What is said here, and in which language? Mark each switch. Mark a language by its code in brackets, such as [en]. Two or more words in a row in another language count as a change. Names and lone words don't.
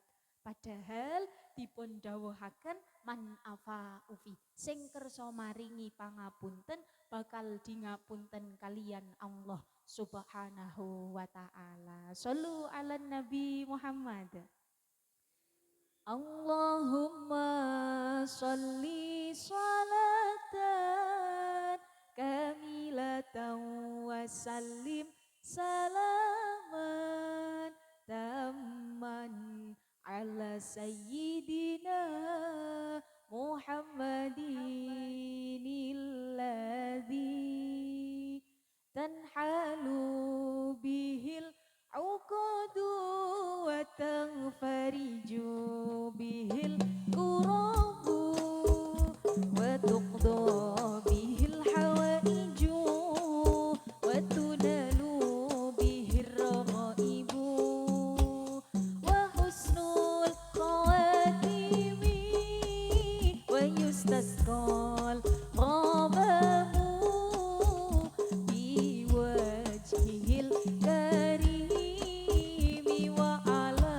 [jv] Padahal dipun dawuhaken [ar] من عفا في, [jv] sing kersa maringi pangapunten bakal dingapunten kalian Allah [ar] سبحانه وتعالى. صلوا على النبي محمد. اللهم صل صلاة كاملة وسلم سلاما تاما على سيدنا محمد الذي تنحل به العقد و تنفرج به الكرب وتقضى به الحوائج وتنال به الرغائب وحسن الخواتيم ويستسقى الغمام بوجهه الكريم وعلى